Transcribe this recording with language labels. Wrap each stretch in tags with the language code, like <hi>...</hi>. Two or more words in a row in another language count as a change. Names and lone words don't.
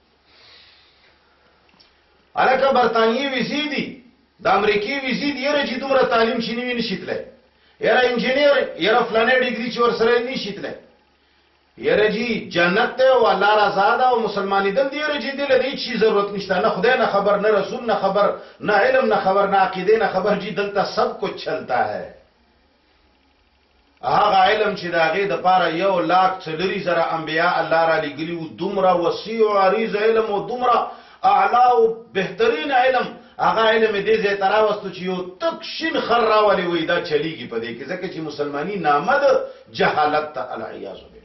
<ps>هلکه برطانیې ویزې دي، د امریکې ویزې دي، یاره چې دومره تعلیم چې نه وي نشي تللی. یاره انجینیر یاره فلانې ډګري چې ورسره نشي تللی. یاره جی جنت ته او الله رضا ده او مسلمانېدل دي. یاره جی دې له هېڅ شي ضرورت نشته، نه خدای نه خبر، نه رسول نه خبر، نه علم نه خبر، نه عقیدې نه خبر.</ps> <ur>جی دلته سب کچھ چلتا ہے.</ur> <ps>هغه علم چې د هغې دپاره 1,40,000 انبیا الله را لېږلي وو، دومره وسیع او عریض علم او دومره اعلی او بهترین علم، هغه علم یې دې ځای ته راوستو چې یو تک شین خر راولي وایي دا چلیږي په دې کې، ځکه چې مسلماني نامه د جهالت ته</ps> <ar>العیاذ بالله.</ar>